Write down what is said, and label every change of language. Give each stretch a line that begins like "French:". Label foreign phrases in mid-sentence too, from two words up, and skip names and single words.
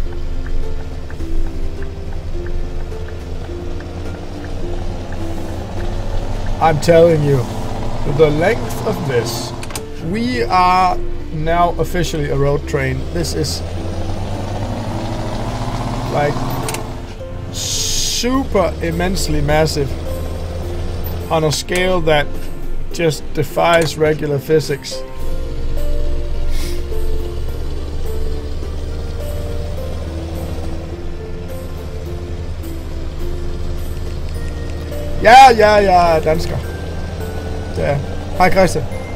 English: I'm telling you, the length of this, we are now officially a road train. This is like super immensely massive on a scale that just defies regular physics.
Danish: Ja, dansker. Ja. Hej Christian.